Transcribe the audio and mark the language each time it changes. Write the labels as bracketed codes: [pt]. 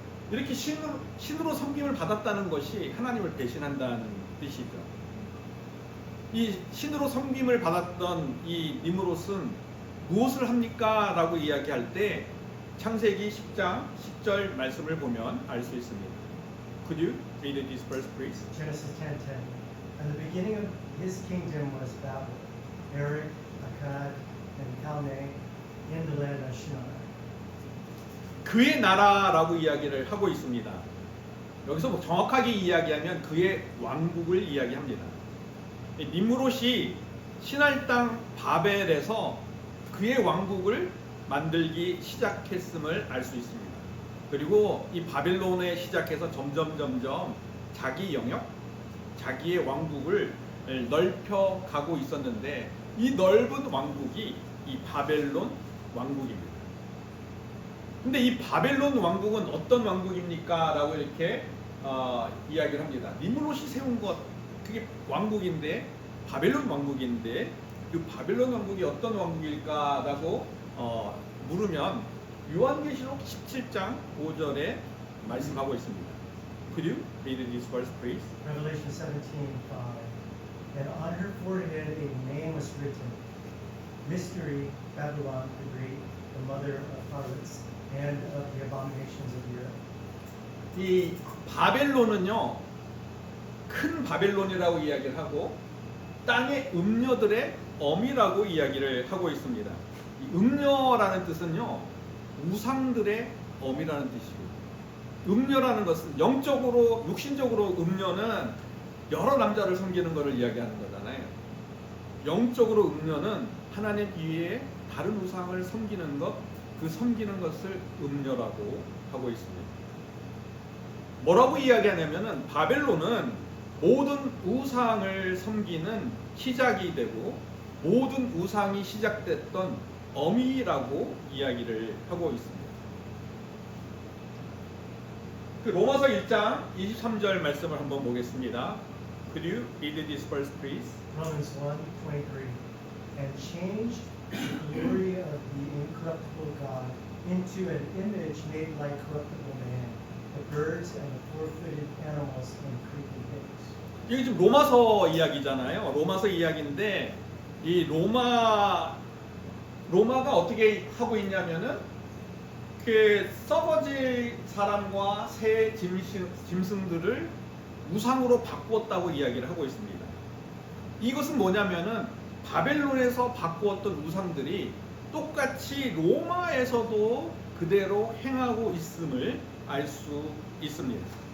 [ko] 이렇게 신으로 섬김을 받았다는 것이 하나님을 배신한다는 뜻이죠. 이 신으로 섬김을 받았던 이 니므롯은 무엇을 합니까? 라고 이야기할 때 창세기 10장 10절 말씀을 보면 알 수 있습니다. [en] Could you read this verse, please? Genesis 10:10. And the beginning of his kingdom was Babel, Erech, Akkad, and Calneh, in the land of Shinar. [ko] 그의 나라라고 이야기를 하고 있습니다. 여기서 정확하게 이야기하면 그의 왕국을 이야기합니다. 니므롯이 시날 땅 바벨에서 그의 왕국을 만들기 시작했음을 알 수 있습니다. 그리고 이 바벨론에 시작해서 점점 자기 영역, 자기의 왕국을 넓혀 가고 있었는데 이 넓은 왕국이 이 바벨론 왕국입니다. 근데 이 바벨론 왕국은 어떤 왕국입니까? 라고 이렇게 이야기를 합니다. 니므롯이 세운 것, 그게 왕국인데, 바벨론 왕국인데 그 바벨론 왕국이 어떤 왕국일까? 라고 물으면 요한계시록 17장 5절에 말씀하고 있습니다. [en] Could you read this verse, please? Revelation 17:5. And on her forehead a name was written, Mystery, Babylon the Great, the mother of harlots and of the abominations of the earth. [ko] 이 바벨론은요, 큰 바벨론이라고 이야기를 하고 땅의 음녀들의 어미라고 이야기를 하고 있습니다. 이 음녀라는 뜻은요, 우상들의 어미라는 뜻이고, 음녀라는 것은 영적으로, 육신적으로 음녀는 여러 남자를 섬기는 것을 이야기하는 거잖아요. 영적으로 음녀는 하나님 이외에 다른 우상을 섬기는 것, 그 섬기는 것을 음녀라고 하고 있습니다. 뭐라고 이야기하냐면은 바벨론은 모든 우상을 섬기는 시작이 되고 모든 우상이 시작됐던 어미라고 이야기를 하고 있습니다. 그 로마서 1장 23절 말씀을 한번 보겠습니다. [en] Could you read this verse, please? Romans 1:23. And changed the glory of the incorruptible God into an image made like corruptible man, the birds and the four-footed animals and creeping things. [ko] 이게 지금 로마서 이야기잖아요. 로마서 이야기인데 이 로마가 어떻게 하고 있냐면은 그 썩어질 사람과 새 짐승들을 우상으로 바꾸었다고 이야기를 하고 있습니다. 이것은 뭐냐면은 바벨론에서 바꾸었던 우상들이 똑같이 로마에서도 그대로 행하고 있음을 알 수 있습니다.